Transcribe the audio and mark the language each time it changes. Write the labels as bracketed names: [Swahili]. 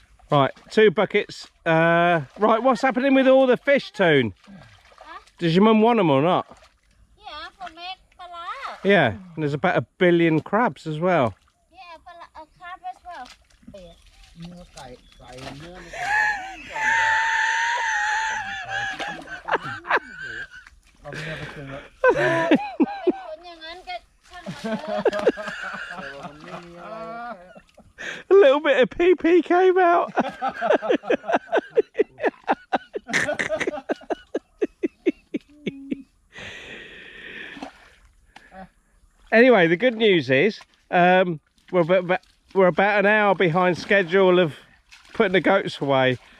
[English] Right, 2 buckets. Right, what's happening with all the fish, Toon? Does your mum want them or not? yeah for make ปลาร้า Yeah, and there's about 1 billion crabs as well. yeah ปลาร้าcrab as well [Thai] เนื้อไก่เนื้อไม่เอาไปเนี่ยไปคืนแล้ว เป็นคนอย่างนั้นก็ช่างมันเถอะ มันไม่มีอะไร [English] A little bit of PP came out. Anyway, the good news is we're about an hour behind schedule of putting the goats away.